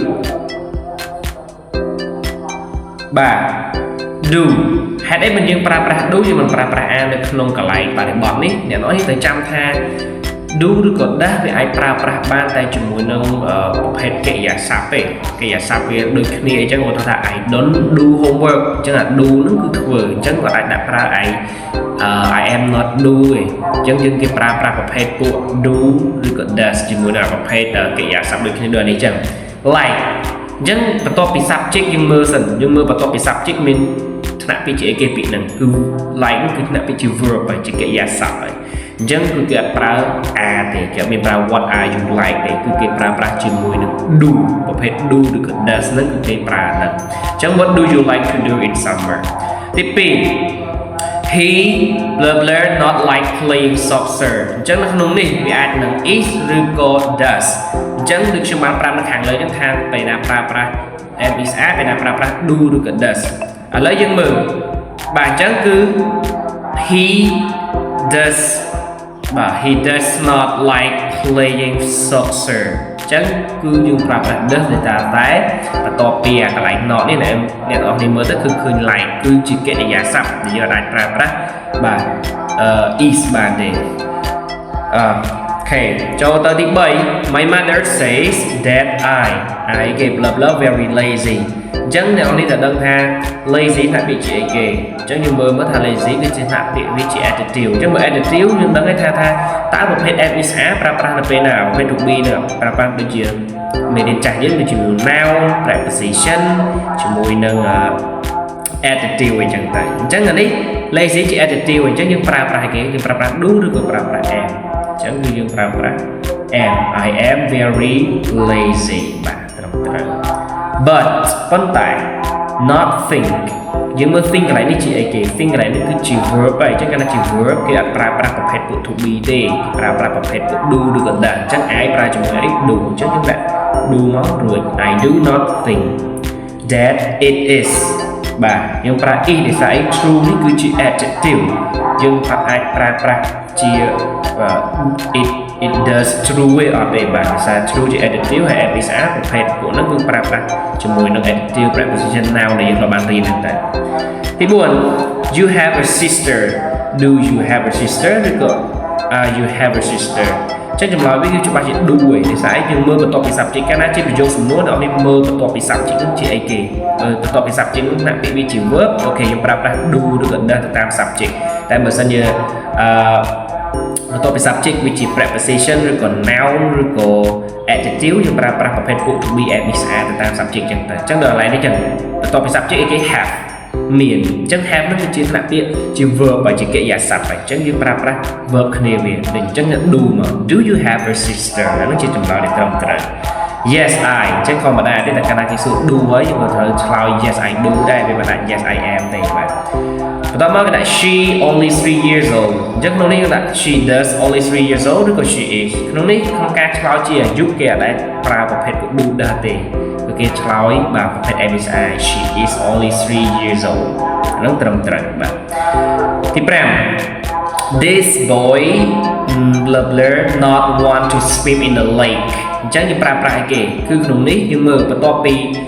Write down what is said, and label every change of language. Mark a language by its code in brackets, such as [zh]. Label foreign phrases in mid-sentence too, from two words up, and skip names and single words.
[km] បាទ do ហេតុអីបើយើងប្រើប្រាស់ do យើងមិនប្រើប្រាស់ are នៅក្នុងកន្លែងបរិបទនេះអ្នកនរនេះត្រូវចាំថា do ឬក៏ does វាអាចប្រើប្រាស់បានតែជាមួយនឹងប្រភេទកិរិយាសព្ទទេកិរិយាសព្ទវាដូចគ្នាអញ្ចឹងឧទាហរណ៍ថា [en] I don't do homework [km] អញ្ចឹងអា do ហ្នឹងគឺធ្វើអញ្ចឹងក៏អាចដាក់ប្រើ [en] I am not do [km] ឯងអញ្ចឹងយើងគេប្រើប្រាស់ប្រភេទពួក do ឬក៏ does ជាមួយនឹងប្រភេទកិរិយាសព្ទដូចគ្នា ដូចនេះអញ្ចឹង like អញ្ចឹងបន្ទាប់ពី subject យើងមើលសិនយើងមើលបន្ទាប់ពី subject មានថ្នាក់ពីជាអីគេពាក្យហ្នឹងគឺ like នោះគឺថ្នាក់ពីជា verb ហើយជាកិរិយាសព្ទ ហើយអញ្ចឹងគឺគេអត់ប្រើ are ទេគេអត់មានប្រើ [en] what are you like [km] ទេគឺគេប្រើប្រាស់ជាមួយនឹង do ប្រភេទ do ឬក៏ does ហ្នឹងគឺគេប្រើហ្នឹងអញ្ចឹង [en] what do you like to do in summer [km] ទី2 [en] he not like playing soccer [km] អញ្ចឹងនៅក្នុងនេះវាអាចនឹង is ឬក៏ does អញ្ចឹងដូចខ្ញុំបានប្រាប់នៅខាងលើហ្នឹងថាពេលណាប្រើប្រាស់ [en] am is are [km] ពេលណាប្រើប្រាស់ do ឬក៏ does ឥឡូវយើងមើលបាទអញ្ចឹងគឺ he [en] does not like playing soccer [km] អញ្ចឹងគឺយើងប្រើប្រាស់ does តែបន្ទាប់ពីកន្លែង not នេះអ្នកនរគ្នាមើលទៅគឺឃើញ like គឺជាកិរិយាសព្ទដែលយើងអាចប្រើប្រាស់បាទ is បានទេអូខេចូលទៅទី3 [en] my mother says that I [km] គេ [en] very lazy [km] អ ញ្ចឹងអ្នកនរនេះត្រូវដឹងថា lazy ថាពាក្យជាអីគេអញ្ចឹងយើងមើលថា lazy គឺជាថាពាក្យវាជា adjective អញ្ចឹងបើ adjective យើងដឹងថាតើប្រភេទ [en] am is are [km] ប្រើប្រាស់នៅពេលណាប្រភេទ [en] to be [km] នេះប្រើ ប្រាស់ដូចជាមេរៀនចាស់យើងដូចជា [en] noun preposition [km] ជាមួយនឹង adjective អញ្ចឹងតែអញ្ចឹងអានេះ lazy ជា adjective អញ្ចឹងយើងប្រើប្រាស់គេយើងប្រើប្រាស់ do ឬក៏ប្រើប្រាស់ am អញ្ចឹងគឺយើងប្រើប្រាស់ [en] am I am very lazy [km] បាទត្រឹមត្រូវ but ប៉ុន្តែ [en] not think [km] យើងមើល think កន្លែងនេះជាអីគេ think កន្លែងនេះគឺជា verb ហើយអញ្ចឹងគាត់ថាជា verb គេអត់ប្រើប្រាស់ប្រភេទពួក [en] to be [km] ទេគេប្រើប្រាស់ប្រភេទពួក do ឬក៏ does អញ្ចឹង I ប្រើជាមួយអី do អញ្ចឹងយើងដាក់ do មករួច [en] I do not think that it is [km] បាទយើងប្រើ is ដោយសារ true នេះគឺជា adjective យើងអាចប្រើប្រាស់ជា [en] it does true [km] ឯអត់ទេបាទដោយសារ true ជា adjective ហើយ [en] am is are [km] ប្រភេទពួកហ្នឹងគឺប្រើប្រាស់ជាមួយនឹង [en] adjective preposition noun [km] ដែលយើងធ្លាប់បានរៀនហ្នឹងតែទី4 [en] you have a sister do you have a sister [km] ឬក៏ [en] you have a sister [km] ចឹងចម្លើយវាគឺច្បាស់ជា do ឯដោយសារយើងមើលបន្ទាប់ពី subject កាលណាជាប្រយោគ សំណួរអ្នកនេះមើលបន្ទាប់ពី subject នឹងជាអីគេបន្ទាប់ពី subject នឹងដាក់ពាក្យវាជា verb អូខេយើងប្រើប្រាស់ do ឬក៏ does ទៅតាម subject តែបើសិនជាបន្ទាប់ពី subject វាជា preposition ឬក៏ noun ឬក៏ adjective យើងប្រើប្រាស់ប្រភេទពួក [en] to be am is are [km] ទៅតាម subject ចឹងទៅអញ្ចឹងដល់កន្លែងនេះចឹងបន្ទាប់ពី subject គេ have មានអញ្ចឹង have នោះគឺជាថ្នាក់ពាក្យជា verb ហើយជាកិរិយាសព្ទហើយអញ្ចឹងយើងប្រើប្រាស់ verb គ្នាវាដូចអញ្ចឹង do មក [en] do you have a sister [km] ហ្នឹងជាចម្លើយដែលត្រឹមត្រូវ [en] yes I [km] អញ្ចឹងធម្មតាទេតែកាលណាគេសួរ do ហើយយើងក៏ត្រូវឆ្លើយ [en] yes I do [km] ដែរវាមិនថា [en] yes I am [km] ទេបាទបន្តមកគេដាក់ [en] she only 3 years old [km] អញ្ចឹងក្នុងនេះគេដាក់ [en] she does only 3 years old [km] ឬក៏ [en] she is [km] ក្នុងនេះក្នុងការឆ្លើយជាអាយុគេអត់ដែរប្រើប្រភេទ [en] do does [km] ទេគឺគេឆ្លើយបាទប្រភេទ [en] am is are she is only 3 years old [km] ហ្នឹងត្រឹមត្រូវបាទទី5 [en] this boy not want to swim in the lake [km] អញ្ចឹងយើងប្រើប្រាស់អីគេគឺក្នុងនេះយើងមើលបន្ទាប់ពី